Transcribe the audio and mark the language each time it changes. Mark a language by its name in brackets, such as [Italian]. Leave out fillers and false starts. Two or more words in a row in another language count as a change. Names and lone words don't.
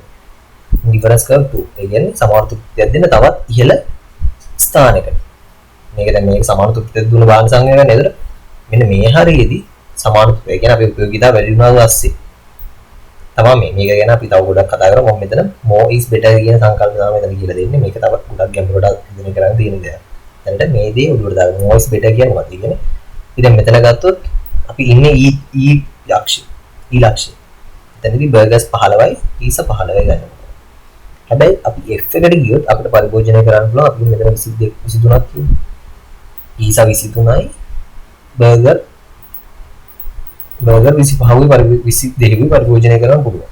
[English] indifference curve 2. [Sinhala] ඒ කියන්නේ සමාන තෘප්තියක් දෙන්න තවත් ඉහළ ස්ථානයකට. මේක දැන් මේක සමාන තෘප්තියක් දුන්න භාණ්ඩ සංයෝගය නේද? මෙන්න මේ හරියේදී සමාන තෘප්තිය. ඒ කියන්නේ අපි උපයෝගීතාව වැඩි වුණාට පස්සේ තමයි මේක ගැන අපි තව ගොඩක් කතා කරමු. මම මෙතන [English] more is better [Sinhala] කියන සංකල්පනාව මෙතන කියලා දෙන්නේ. මේක තව ගොඩක් ගැඹුරට ඉගෙන ගන්න තියෙන දෙයක්. දැනට මේ දේ උඩට දාගන්න. [English] more is better [Sinhala] කියන්නේ මොකක්ද කියන්නේ? ඉතින් මෙතන ගත්තොත් අපි ඉන්නේ E ලක්ෂ්‍ය. එතනදී බර්ගර්ස් 15යි පීසා 15යි ගන්න. හැබැයි අපි F එකට ගියොත් අපිට පරිභෝජනය කරන්න පුළුවන් අපි මෙතන 22 23ක් තියෙනවා. පීසා 23යි බර්ගර් 25යි 22යි පරිභෝජනය කරන්න පුළුවන්.